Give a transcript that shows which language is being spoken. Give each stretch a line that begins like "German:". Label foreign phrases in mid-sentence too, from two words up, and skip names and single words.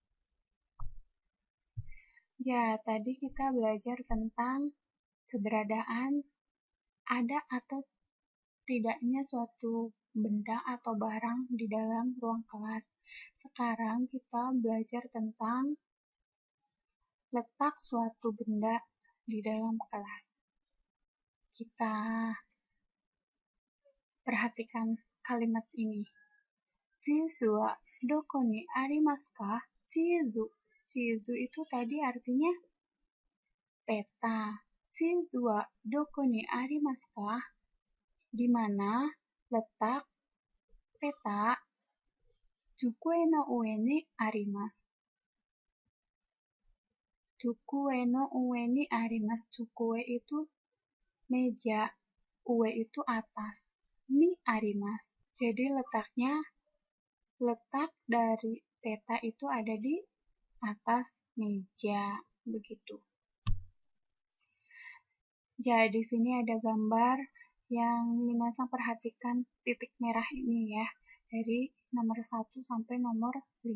Indonesian: Ya, tadi kita belajar tentang keberadaan ada atau tidaknya suatu benda atau barang di dalam ruang kelas. Sekarang kita belajar tentang letak suatu benda di dalam kelas. Kita perhatikan kalimat ini.
Japanese: 地図はどこにありますか? Chizu.
Indonesian: Chizu itu tadi artinya peta.
Japanese: 地図はどこにありますか?
Indonesian: Di mana letak peta?
Japanese: 机の上にあります. 机の上にあります.
Indonesian: Chukue itu meja, ue itu atas,
Japanese: にあります.
Indonesian: Jadi letak dari peta itu ada di atas meja, begitu. Jadi di sini ada gambar yang minasan perhatikan titik merah ini ya, dari nomor 1 sampai nomor 5.